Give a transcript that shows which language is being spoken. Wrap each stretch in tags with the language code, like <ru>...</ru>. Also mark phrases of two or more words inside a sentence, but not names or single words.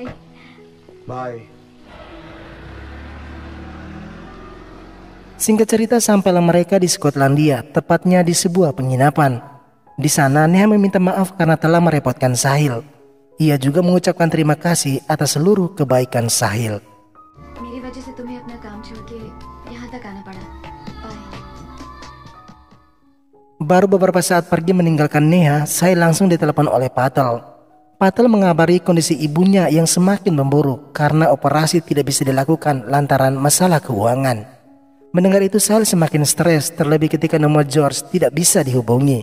<id>Bye. Singkat cerita, sampailah mereka di Skotlandia, tepatnya di sebuah penginapan. Di sana Neha meminta maaf karena telah merepotkan Sahil. Ia juga mengucapkan terima kasih atas seluruh kebaikan Sahil.</id> <hi>मेरी वजह से तुम्हें अपना काम छोड़ के यहाँ तक आना पड़ा. Bye.</hi> <id>Baru beberapa saat pergi meninggalkan Neha, Sahil langsung ditelepon oleh Patel. Patel mengabari kondisi ibunya yang semakin memburuk karena operasi tidak bisa dilakukan lantaran masalah keuangan. Mendengar itu Sahil semakin stres, terlebih ketika nomor George tidak bisa dihubungi.</id>